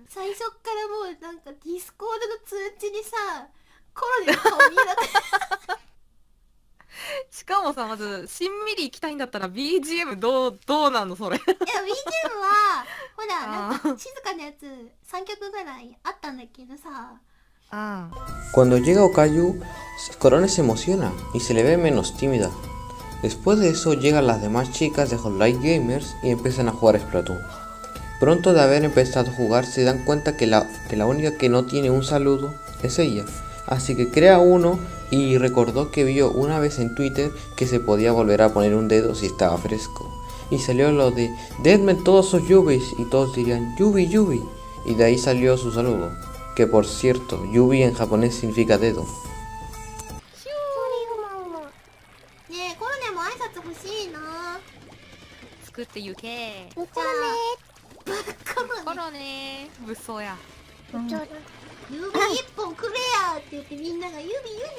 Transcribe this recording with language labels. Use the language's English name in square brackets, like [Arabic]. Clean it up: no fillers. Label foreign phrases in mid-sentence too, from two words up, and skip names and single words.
[Japanese] 最初っからもうなんかディスコードの通知にさ、コロで顔見えなかった。しかもさ、まず、しんみり行きたいんだったら BGM どうなのそれ。いや、BGM は、ほら、なんか静かなやつ3曲ぐらいあったんだけどさ、 [Spanish] Cuando llega Okayu, Korone se emociona y se le ve menos tímida. Después de eso llegan las demás chicas de Hololive Gamers y empiezan a jugar Splatoon. Pronto de haber empezado a jugar se dan cuenta que la única que no tiene un saludo es ella. Así que crea uno y recordó que vio una vez en Twitter que se podía volver a poner un dedo si estaba fresco. Y salió lo de "Denme todos sus yubis" y todos dirían [Japanese] "Yubi Yubi". [Spanish] Y de ahí salió su saludo. Que por cierto, Yubi en japonés significa dedo. [Japanese] ねえ、コロネも挨拶欲しいな。作ってゆけ。じゃあ、コロねー。物騒や。指一本くれやって言ってみんなが指って